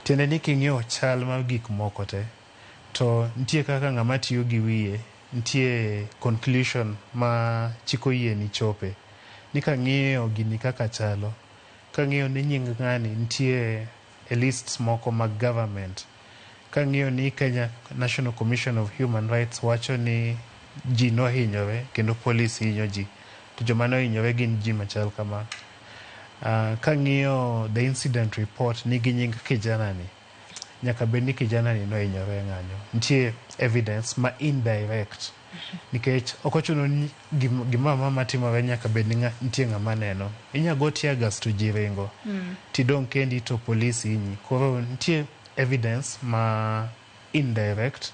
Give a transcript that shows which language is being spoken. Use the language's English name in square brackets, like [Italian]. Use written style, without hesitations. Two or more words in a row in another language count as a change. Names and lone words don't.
[Luo (Kenya and Tanzania)] tiende ni king'iyo chal mar gik moko te to nitie kaka ng'ama tiyo gi wiye nitie conclusion ma chiko yie ni chope ni kang'iyo gini kaka chalo kang'iyo ni nying ng'ani nitie e lists moko mag government kang'iyo ni Kenya National Commission of Human Rights wacho ni ji nohinyore kendo police hinyo ji to joma nohinyore gin ji machal kama kang'iyo [English] the incident report [Luo (Kenya and Tanzania)] nigi nying kijana ni nyaka bed ni kijana ni nohinyore ng'anyo nitie evidence ma indirect nikech ok ochuno ni gima mama timore nyaka bed ni nitie ng'ama neno inyago [English] tear gas [Luo (Kenya and Tanzania)] to ji ringo tidong' kendi to police hinyi koro nitie evidence ma indirect